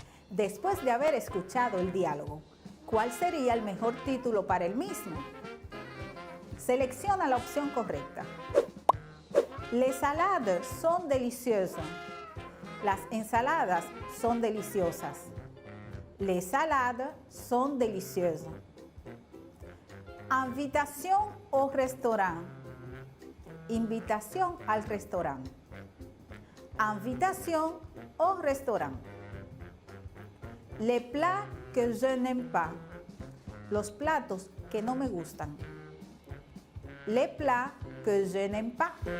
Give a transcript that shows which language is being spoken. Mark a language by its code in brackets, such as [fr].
[es] Después de haber escuchado el diálogo, ¿cuál sería el mejor título para el mismo? Selecciona la opción correcta. [fr] Les salades son delicieuses. [es] Las ensaladas son deliciosas. [fr] Les salades son delicieuses. Invitation au restaurant. [es] Invitación al restaurante. [fr] Invitation au restaurant. Les plats que je n'aime pas. [es] Los platos que no me gustan. [fr] Les plats que je n'aime pas.